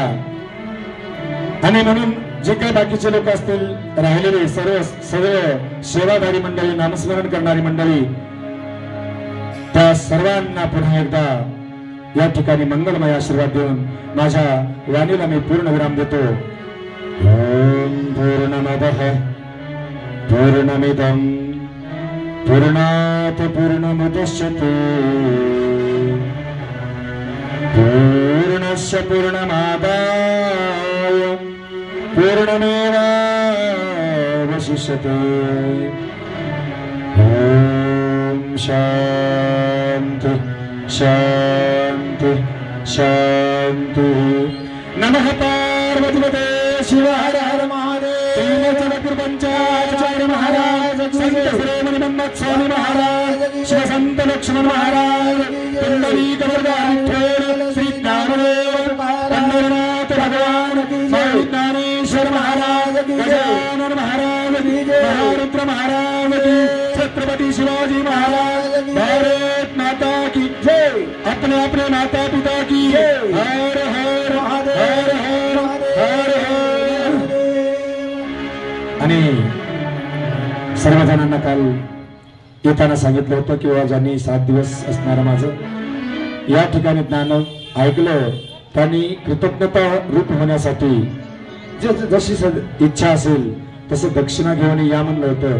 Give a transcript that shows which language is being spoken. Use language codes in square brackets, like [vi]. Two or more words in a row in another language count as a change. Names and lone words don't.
[mr] आणि म्हणून जे काही बाकीचे लोक असतील राहिलेले सर्व सेवाधारी मंडळी, नामस्मरण करणारी मंडळी, त्या सर्वांना पुन्हा एकदा या ठिकाणी मंगलमय आशीर्वाद देऊन माझ्या वाणीला मी पूर्ण विराम देतो. [sa] ओम पूर्णमदः पूर्णमिदं पूर्णात् पूर्णमुदच्यते पूर्णस्य पूर्णमादाय पूर्णमेवावशिष्यते. ओम शांति शांति शांति. नमः पार्वतीपते शिव हर हर महादेव. [mr] पंचाचार्य महाराज, संत श्रीमणी मन्मथ स्वामी महाराज, शिव संत लक्ष्मण महाराज, पुंडलीक विठ्ठल, श्री ज्ञानदेव पंढरीनाथ भगवान, ज्ञानेश्वर महाराज, गजानन महाराज, महारुद्र महाराज, छत्रपति शिवाजी महाराज, [hi] भारत माता की जय. अपने अपने माता पिता की हर हर महादेव, हर हर हर हर. [mr] आणि सर्वजणांना काल येताना सांगितलं होतं किंवा ज्यांनी 7 दिवस असणारं माझं या ठिकाणी ज्ञान ऐकलं त्यांनी कृतज्ञता रूप होण्यासाठी जशी इच्छा असेल तसं दक्षिणा घेऊन या म्हणलं होतं.